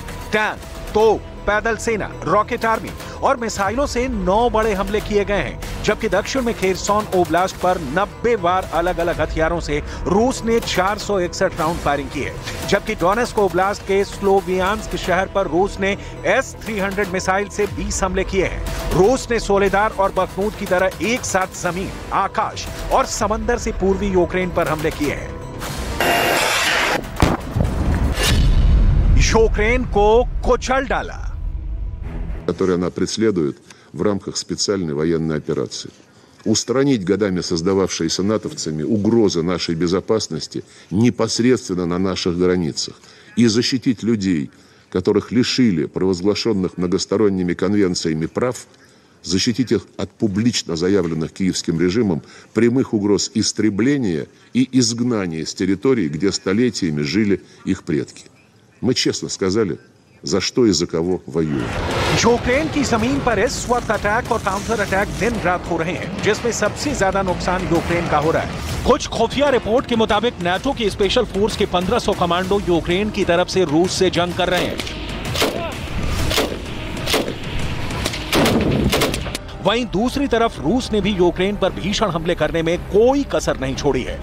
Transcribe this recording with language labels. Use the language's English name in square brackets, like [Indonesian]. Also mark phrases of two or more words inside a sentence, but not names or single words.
[Hindi] टैंक, तोप, पैदल सेना, रॉकेट आर्मी और मिसाइलों से 9 बड़े हमले किए गए हैं, जबकि दक्षिण में खेरसोन ओब्लास्ट पर 90 बार अलग अलग हथियारों से रूस ने 461 राउंड फायरिंग की है, जबकि डोनेत्स्क ओब्लास्ट के स्लोवियांस्क शहर पर रूस ने S-300 मिसाइल से 20 हमले किए हैं। रूस ने सोलेदार और बखमूत की तरह एक साथ जमीन, आकाश और समंदर से पूर्वी यूक्रेन पर हमले किए हैं। यूक्रेन को कुचल डाला, [Russian] который она преследует в рамках специальной военной операции. Устранить годами создававшиеся натовцами угрозы нашей безопасности непосредственно на наших границах и защитить людей, которых лишили провозглашенных многосторонними конвенциями прав, защитить их от публично заявленных киевским режимом прямых угроз истребления и изгнания с территорий, где столетиями жили их предки. Мы честно сказали, за что и за кого воюем. [Hindi] यूक्रेन की जमीन पर इस वक्त अटैक और [English] counter attack [Hindi] दिन रात हो रहे हैं, जिसमें सबसे ज्यादा नुकसान यूक्रेन का हो रहा है। कुछ खुफिया रिपोर्ट के मुताबिक नाटो की [English] special force [Hindi] के 1500 कमांडो यूक्रेन की तरफ से रूस से जंग कर रहे हैं। वहीं दूसरी तरफ रूस ने भी यूक्रेन पर भीषण हमले करने में कोई कसर नहीं छोड़ी है।